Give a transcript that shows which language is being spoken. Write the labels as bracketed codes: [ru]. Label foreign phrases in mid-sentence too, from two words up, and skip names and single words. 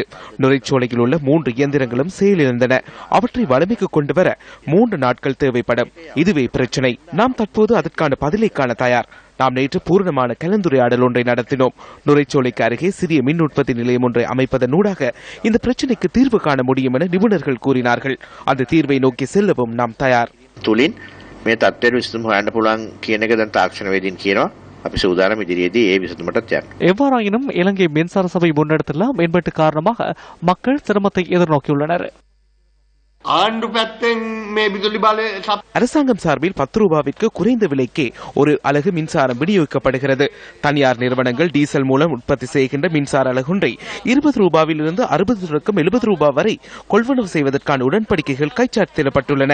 [ta] நுரைச்சோலையில் உள்ள 3 இயந்திரங்களும் செயலிழந்தன. அவற்றை வலிமைக்கு கொண்டு வர 3 நாட்கள் தேவைப்படும். இதுவே பிரச்சினை. நாம் தற்போது அதற்கான பதிலை காண தயார். நாம் நேற்று பூரணமான கலந்துரையாடல் ஒன்றை நடத்தினோம். நுரைச்சோலைக்கு அருகே சிறிய மின் உற்பத்தி நிலையம் ஒன்றை அமைப்பதனூடாக இந்த பிரச்சினைக்கு தீர்வு காண முடியும் என நிபுணர்கள் கூறினார்கள். அந்த தீர்வை நோக்கி செல்லவும் நாம் தயார். [si] මේ තත්ත්වයට විසඳුම හොයන්න පුළුවන් කියන එක දැන් තාක්ෂණවේදීන් කියනවා. අපි සූදානම් ඉදිරියේදී ඒ විසඳුමටත් යන්න. [ta] எவ்வாறாயினும் இலங்கை மின்சார சபை முன்னெடுத்துள்ள மேம்பாட்டு காரணமாக மக்கள் சிரமத்தை எதிர்நோக்கியுள்ளனர். அரசாங்கம் சார்பில் 10 ரூபாவிற்கு குறைந்த விலைக்கே ஒரு அலகு மின்சாரம் விநியோகிக்கப்படுகிறது. தனியார் நிறுவனங்கள் டீசல் மூலம் உற்பத்தி செய்கின்ற மின்சார அலகுன்றை 20 ரூபாவிலிருந்து 60 தொடக்கம் 70 ரூபாய் வரை கொள்வனவு செய்வதற்கான உடன்படிக்கைகள் கைச்சாத்திடப்பட்டுள்ளன.